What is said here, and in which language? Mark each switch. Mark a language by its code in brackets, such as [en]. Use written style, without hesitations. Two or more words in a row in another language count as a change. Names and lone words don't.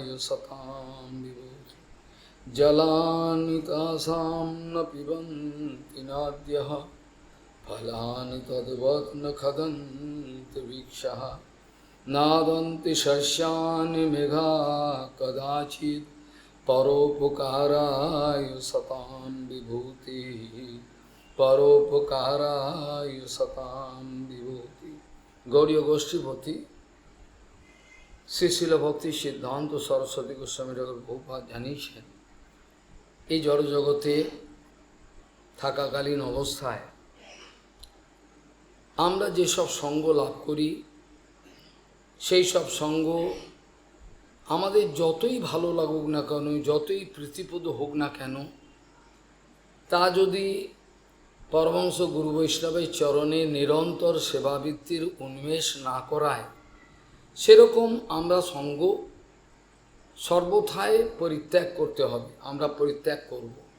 [sa] सतां विभूति जलानि तासां न पिबन्ति नद्यः फलानि तद्वत् न खादन्ति वृक्षाः नादन्ति शस्यानि मेघा कदाचित् परोपकाराय सतां विभूति परोपकाराय सतां विभूति। [bn] गौड़ीय गोष्ठीपति श्री शिल भक्ति सिद्धांत सरस्वती गोस्वामी ঠাকুর বহুপাদ জানিয়েছেন, এই জড়জগতে থাকাকালীন অবস্থায় আমরা যেসব সঙ্গ লাভ করি, সেই সব সঙ্গ আমাদের যতই ভালো লাগুক না কেন, যতই প্রীতিপ্রদ হোক না কেন, তা যদি পরমহংস গুরু বৈষ্ণবের চরণে নিরন্তর সেবাবৃত্তির উন্মেষ না করায়, সেরকম আমরা সঙ্গ সর্বথায় পরিত্যাগ করতে হবে, আমরা পরিত্যাগ করব।